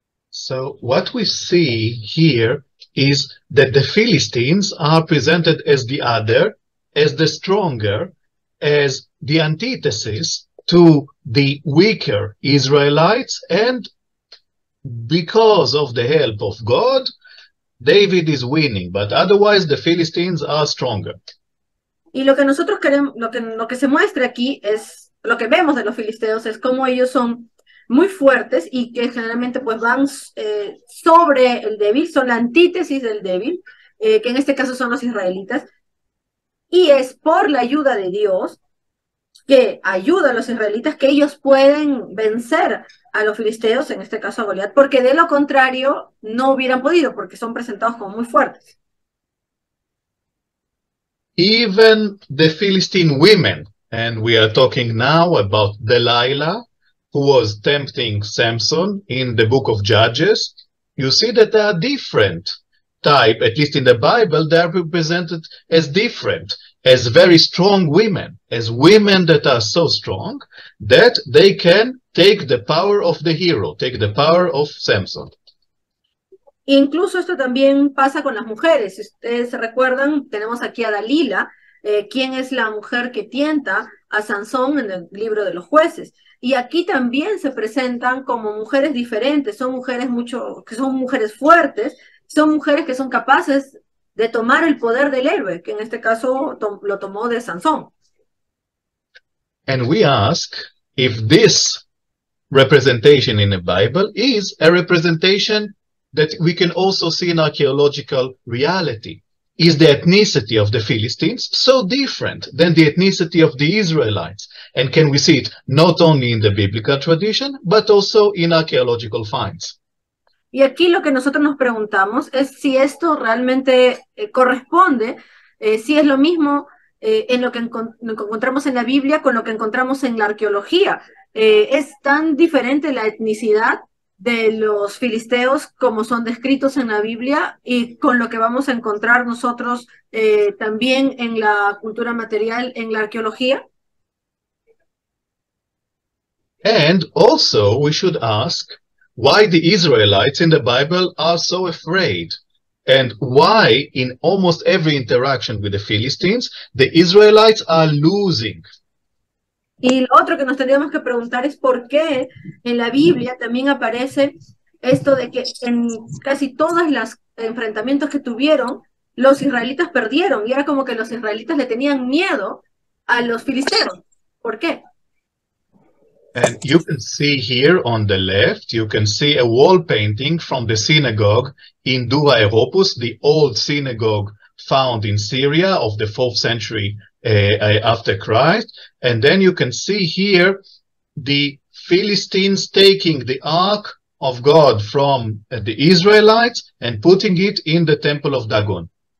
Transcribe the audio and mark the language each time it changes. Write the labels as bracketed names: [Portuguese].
[English] So what we see here is that the Philistines are presented as the other, as the stronger, as the antithesis to the weaker Israelites, and because of the help of God, David is winning, but otherwise the Philistines are stronger. [Spanish] Y lo que nosotros queremos, lo que se muestra aquí es, lo que vemos de los filisteos es cómo ellos son muy fuertes y que generalmente pues van sobre el débil, son la antítesis del débil, que en este caso son los israelitas, y es por la ayuda de Dios que ayuda a los israelitas que ellos pueden vencer a los filisteos, en este caso a Goliat, porque de lo contrario no hubieran podido, porque son presentados como muy fuertes. [English] Even the Philistine women, and we are talking now about Delilah, who was tempting Samson in the book of Judges, you see that they are different type, at least in the Bible, they are represented as different, as very strong women, as women that are so strong that they can take the power of the hero, take the power of Samson. [Spanish] Incluso esto también pasa con las mujeres. Si ustedes se recuerdan, tenemos aquí a Dalila, quien es la mujer que tienta a Sansón en el libro de los jueces. Y aquí también se presentan como mujeres diferentes, son mujeres que son mujeres fuertes, son mujeres que son capaces de tomar el poder del héroe, que en este caso lo tomó de Sansón. [English] And we ask if this representation in the Bible is a representation that we can also see in archaeological reality. Is the ethnicity of the Philistines so different than the ethnicity of the Israelites? And can we see it not only in the biblical tradition, but also in archaeological finds? [Spanish] Y aquí lo que nosotros nos preguntamos es si esto realmente corresponde, si es lo mismo en lo que encontramos en la Biblia con lo que encontramos en la arqueología. ¿Es tan diferente la etnicidad de los filisteos como son descritos en la Biblia y con lo que vamos a encontrar nosotros también en la cultura material, en la arqueología? [English] And also we should ask why the Israelites in the Bible are so afraid, and why in almost every interaction with the Philistines, the Israelites are losing. [Spanish] Y lo otro que nos tendríamos que preguntar es por qué en la Biblia también aparece esto de que en casi todos los enfrentamientos que tuvieron, los israelitas perdieron, y era como que los israelitas le tenían miedo a los filisteos. ¿Por qué? [English] And you can see here on the left, you can see a wall painting from the synagogue in Dura Europos, the old synagogue found in Syria of the 4th century after Christ. And then you can see here the Philistines taking the ark of God from the Israelites and putting it in the temple of Dagon.